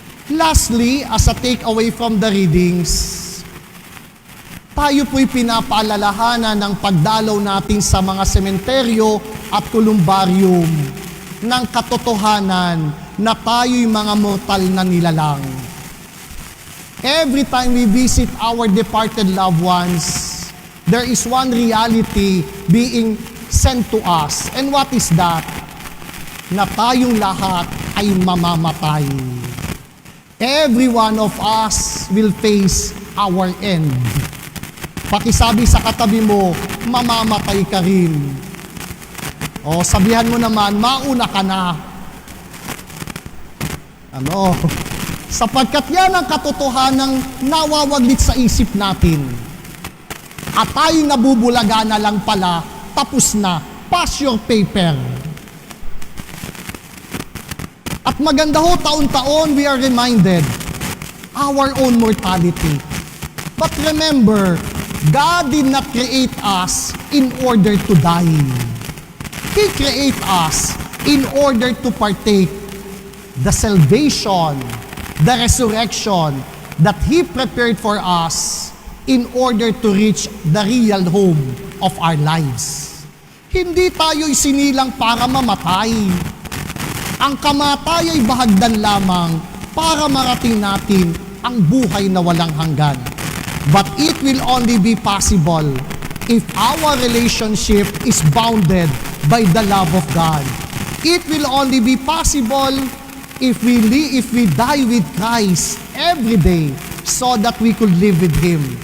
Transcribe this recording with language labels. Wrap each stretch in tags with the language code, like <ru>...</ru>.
<en>Lastly, as a takeaway from the readings,</en> <tl>tayo po'y pinapaalalahanan ng pagdalaw natin sa mga sementeryo at kolumbarium ng katotohanan na tayo'y mga mortal na nilalang.</tl> <en>Every time we visit our departed loved ones, there is one reality being sent to us. And what is that?</en> <tl>Na tayong lahat ay mamamatay.</tl> <en>Every one of us will face our end.</en> <tl>Pakisabi sa katabi mo, mamamatay ka rin. O sabihan mo naman, mauna ka na. Ano? Sapagkat yan ang katotohanang nawawaglit sa isip natin. At tayo nabubulaga na lang pala, tapos na,</tl> <en>pass your paper.</en> <tl>At maganda ho, taon-taon</tl> <en>we are reminded our own mortality. But remember, God did not create us in order to die. He created us in order to partake the salvation, the resurrection that He prepared for us in order to reach the real home of our lives.</en> <tl>Hindi tayo isinilang para mamatay. Ang kamatay ay bahagdan lamang para marating natin ang buhay na walang hanggan.</tl> <en>But it will only be possible if our relationship is bounded by the love of God. It will only be possible if we die with Christ every day so that we could live with Him.</en>